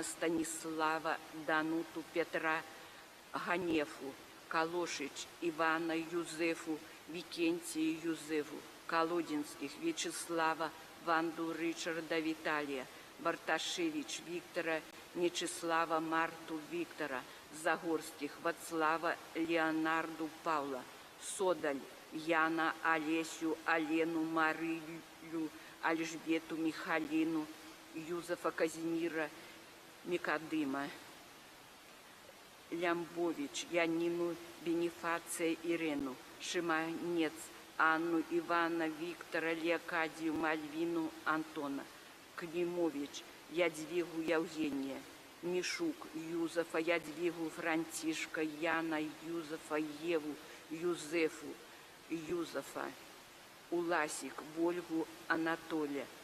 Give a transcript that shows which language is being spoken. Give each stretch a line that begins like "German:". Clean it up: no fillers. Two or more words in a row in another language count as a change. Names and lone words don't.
Belarusian: Станислава, Дануту Петра Ганефу, Калошич Ивана Юзефу, Викентию Юзефу, Колодинских Вячеслава, Ванду Ричарда Виталия, Барташевич Виктора, Нечислава Марту Виктора, Загорских Вацлава Леонарду Павла, Содаль Яна Олесю Алену Марию Альжбету Михалину, Юзефа Казимира Микадыма, Лямбович Янину Бенефация Ирену, Шиманец Анну Ивана Виктора Леокадию Мальвину Антона, Климович Ядвигу Евгения, Мишук Юзефа Ядвигу Франтишка, Яна Юзефа Еву Юзефу Юзефа, Уласик Вольгу Анатолия,